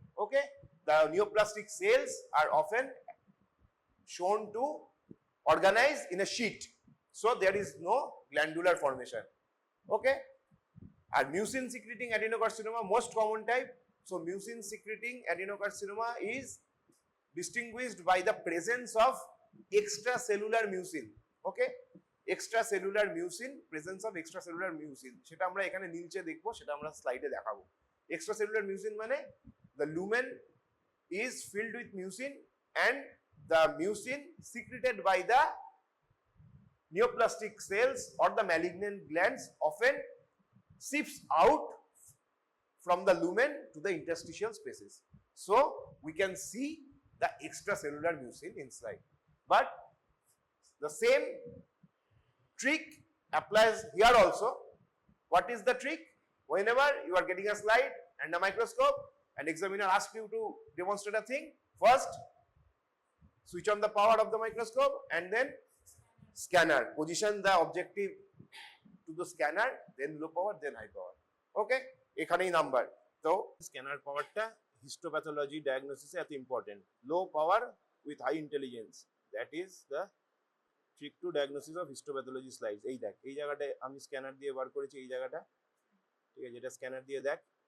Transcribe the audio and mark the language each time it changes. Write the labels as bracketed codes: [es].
[en] Okay, the neoplastic cells are often shown to organize in a sheet, so there is no glandular formation. Okay, and mucin secreting adenocarcinoma, most common type. So mucin secreting adenocarcinoma is distinguished by the presence of extracellular mucin. Okay, extracellular mucin, presence of extracellular mucin, [bn] সেটা আমরা এখানে নিচে দেখবো, সেটা আমরা স্লাইডে দেখাবো। [en] extracellular mucin মানে the lumen is filled with mucin and the mucin secreted by the neoplastic cells or the malignant glands often seeps out from the lumen to the interstitial spaces. So we can see the extracellular mucin inside. But the same trick applies here also. What is the trick? Whenever you are getting a slide and a microscope and examiner asks you to demonstrate a thing, first switch on the power of the microscope and then scanner, position the objective to the scanner, then low power, then high power. [bn] Okay, এখানেই number. তো scanner পাওয়ারটা histopathology ডায়াগনোসিসে এত important. [en] Low power with high intelligence, that is the trick to diagnosis of histopathology slides. [bn] এই দেখ, এই জায়গাটায় আমি scanner দিয়ে বার করেছি, এই জায়গাটা, ঠিক আছে, এটা স্ক্যানার দিয়ে দেখ।